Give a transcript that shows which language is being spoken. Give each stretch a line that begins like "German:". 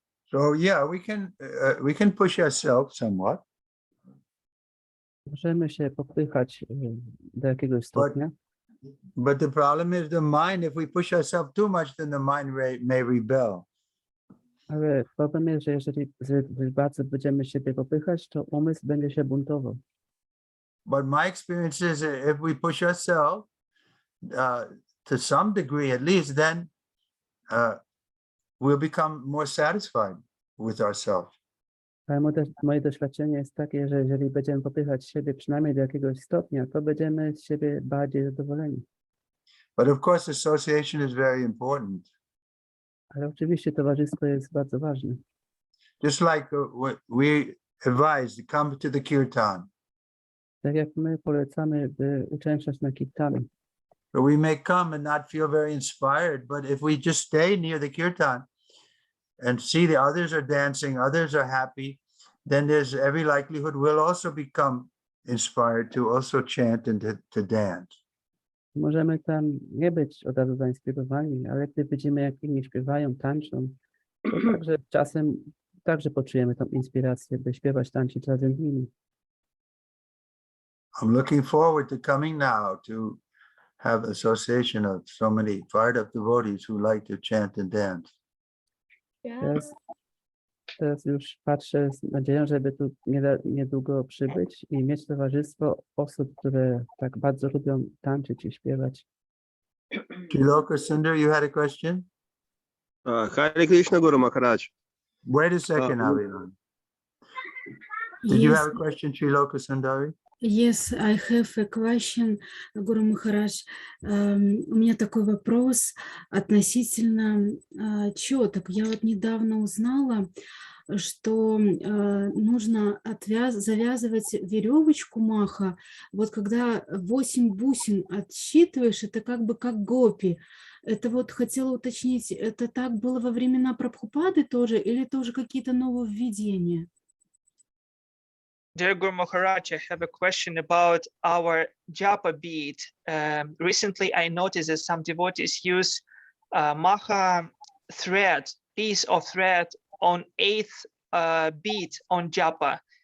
English: So yeah, we can push ourselves somewhat,
Polish: Możemy się popychać do jakiegoś stopnia,
English: but the problem is the mind. If we push ourselves too much, then the mind may rebel.
Polish: ale problem jest, że jeżeli bardzo będziemy siebie popychać, to umysł będzie się buntował.
English: But my experience is that if we push ourselves to some degree, at least, then we'll become more satisfied with ourselves.
Polish: Ale moje doświadczenie jest takie, że jeżeli będziemy popychać siebie przynajmniej do jakiegoś stopnia, to będziemy z siebie bardziej zadowoleni.
English: But of course, association is very important.
Polish: Ale oczywiście towarzystwo jest bardzo ważne.
English: Just like we advise to come to the kirtan.
Polish: Tak jak my polecamy, by uczęszczać na kirtany.
English: So we may come and not feel very inspired, but if we just stay near the kirtan and see the others are dancing, others are happy, then there's every likelihood we'll also become inspired to also chant and to dance.
Polish: Możemy tam nie być od razu zainspirowani, ale gdy widzimy, jak inni śpiewają, tańczą, to także czasem także poczujemy tą inspirację, by śpiewać, tańczyć razem z nimi.
English: I'm looking forward to coming now to have association of so many fired up devotees who like to chant and dance.
Polish: Teraz już patrzę z nadzieją, żeby tu niedługo przybyć i mieć towarzystwo osób, które tak bardzo lubią tańczyć i śpiewać.
English: Triloka Sundar, you had a question? Hare Krishna, Guru Maharaj. Wait a second, Avilan. Did you have a question, Triloka Sundari? Yes, I have a question, Guru Maharaj.
Russian: У меня такой вопрос относительно четок. Я вот недавно узнала, что нужно завязывать веревочку маха. Вот когда 8 бусин отсчитываешь, это как бы как гопи. Это вот хотела уточнить, это так было во времена Прабхупады тоже, или это уже какие-то нововведения?
English: Dear Guru Maharaj, I have a question about our japa beat. Recently, I noticed that some devotees use maha thread, piece of thread on 8th beat on japa.